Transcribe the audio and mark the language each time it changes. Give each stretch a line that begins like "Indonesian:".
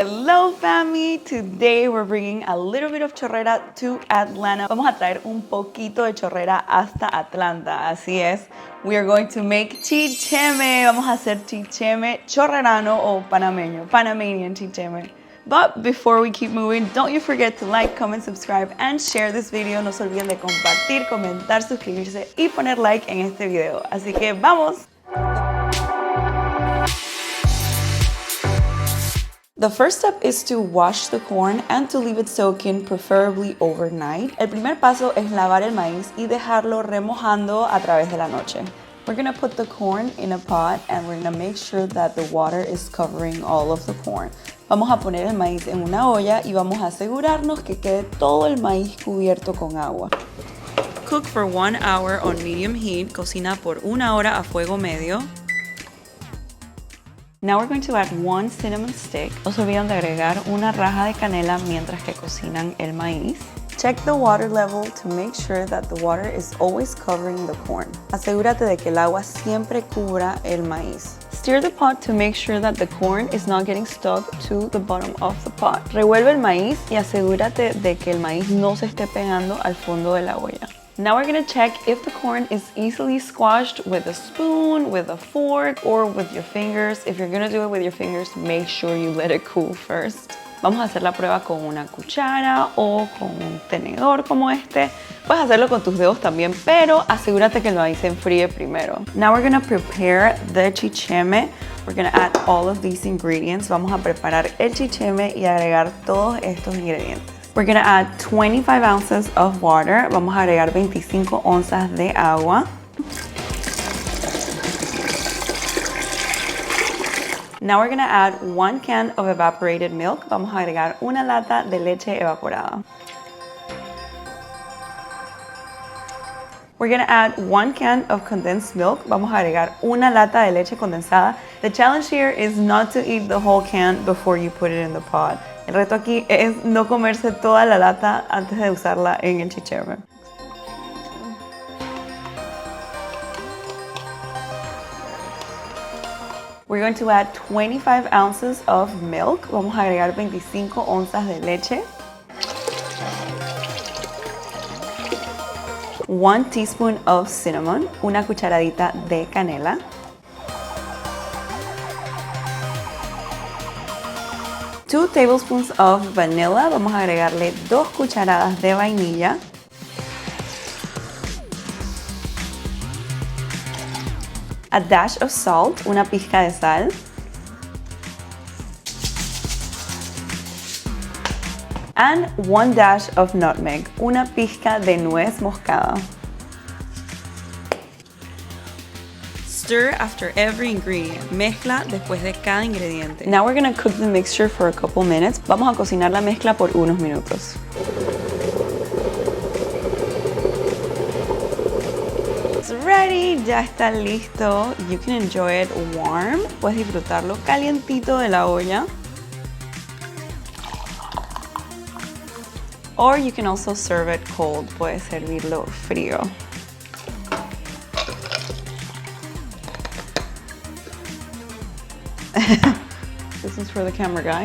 English: Hello family, today we're bringing a little bit of chorrera to Atlanta.
Spanish: Vamos a traer un poquito de chorrera hasta Atlanta, así es.
English: We are going to make chicheme.
Spanish: Vamos a hacer chicheme chorrerano o panameño,
English: Panamanian Chicheme. But before we keep moving, don't you forget to like, comment, subscribe, and share this video.
Spanish: No se olviden de compartir, comentar, suscribirse y poner like en este video. Así que ¡vamos!
English: The first step is to wash the corn and to leave it soaking, preferably overnight.
Spanish: El primer paso es lavar el maíz y dejarlo remojando a través de la noche.
English: We're gonna put the corn in a pot and we're gonna make sure that the water is covering all of the corn.
Spanish: Vamos a poner el maíz en una olla y vamos a asegurarnos que quede todo el maíz cubierto con agua.
English: Cook for 1 hour on medium heat.
Spanish: Cocina por 1 hora a fuego medio.
English: Now we're going to add 1 cinnamon stick.
Spanish: No se olviden de agregar una raja de canela mientras que cocinan el maíz.
English: Check the water level to make sure that the water is always covering the corn.
Spanish: Asegúrate de que el agua siempre cubra el maíz.
English: Stir the pot to make sure that the corn is not getting stuck to the bottom of the pot.
Spanish: Revuelve el maíz y asegúrate de que el maíz no se esté pegando al fondo de la olla.
English: Now we're gonna check if the corn is easily squashed with a spoon, with a fork, or with your fingers. If you're gonna do it with your fingers, make sure you let it cool first.
Spanish: Vamos a hacer la prueba con una cuchara o con un tenedor como este. Puedes hacerlo con tus dedos también, pero asegúrate que el maíz se enfríe primero.
English: Now we're gonna prepare the chicheme. We're gonna add all of these ingredients.
Spanish: Vamos a preparar el chicheme y agregar todos estos ingredientes.
English: We're gonna add 25 ounces of water.
Spanish: Vamos a agregar 25 onzas de agua.
English: Now we're gonna add 1 can of evaporated milk.
Spanish: Vamos a agregar una lata de leche evaporada.
English: We're gonna add 1 can of condensed milk.
Spanish: Vamos a agregar una lata de leche condensada.
English: The challenge here is not to eat the whole can before you put it in the pot.
Spanish: El reto aquí es no comerse toda la lata antes de usarla en el chicheme.
English: We're going to add 25 ounces of milk.
Spanish: Vamos a agregar 25 onzas de leche.
English: 1 teaspoon of cinnamon.
Spanish: Una cucharadita de canela.
English: 2 tablespoons of vanilla.
Spanish: Vamos a agregarle 2 cucharadas de vainilla.
English: A dash of salt,
Spanish: una pizca de sal.
English: And 1 dash of nutmeg,
Spanish: una pizca de nuez moscada.
English: Stir after every ingredient.
Spanish: Mezcla después de cada ingrediente.
English: Now we're gonna cook the mixture for a couple minutes.
Spanish: Vamos a cocinar la mezcla por unos minutos.
English: It's ready,
Spanish: ya está listo.
English: You can enjoy it warm.
Spanish: Puedes disfrutarlo calientito de la olla.
English: Or you can also serve it cold.
Spanish: Puedes servirlo frío.
English: This is for the camera guy.